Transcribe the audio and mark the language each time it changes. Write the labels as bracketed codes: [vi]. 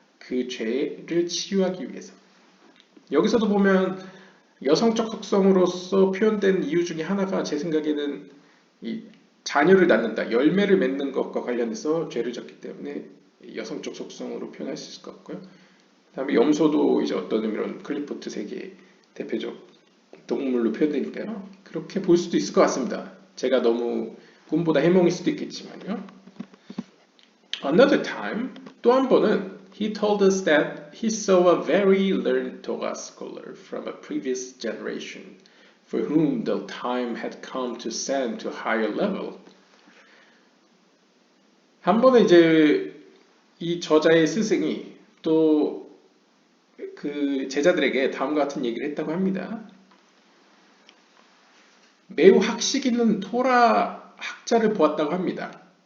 [ko] 그 죄를 치유하기 위해서. 여기서도 보면 여성적 속성으로서 표현된 이유 중에 하나가 제 생각에는 이 자녀를 낳는다, 열매를 맺는 것과 관련해서 죄를 졌기 때문에 여성적 속성으로 표현할 수 있을 것 같고요. 다음에 염소도 이제 어떤 의미로는 클리포트 세계의 대표적 동물로 표현되니까요. 그렇게 볼 수도 있을 것 같습니다. 제가 너무 꿈보다 해몽일 수도 있겠지만요. [en] Another time, [ko] 또 한 번은 [en] he told us that he saw a very learned Toga scholar from a previous generation for whom the time had come to ascend to a higher level. [ko] 한 번은 이제 이 저자의 스승이 또 그 제자들에게 다음과 같은 얘기를 했다고 합니다. 매우 학식 있는 토라 학자를 보았다고 합니다.